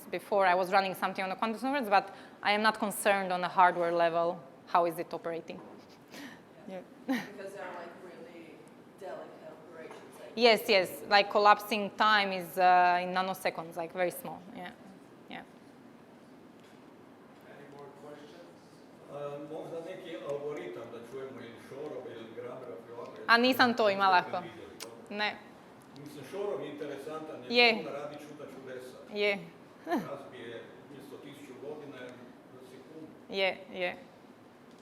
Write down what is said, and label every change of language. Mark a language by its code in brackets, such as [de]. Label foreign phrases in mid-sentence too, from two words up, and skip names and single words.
[en] Before I was running something on the quantum circuits, but I am not concerned on a hardware level, how is it operating. Yeah. Because they're like really delicate operations. Like Yes, like collapsing time is in nanoseconds, like very small, yeah. Any more questions? [bs] Možda neki algoritam da čujemo ili Shorov ili Graberov i ovako. A nisam to imala ako. Ne. Mislim, Shorov je interesantan, Je. jer on radi čuda čudesa. Je. Razbije mjesto 1000 godina za sekundu.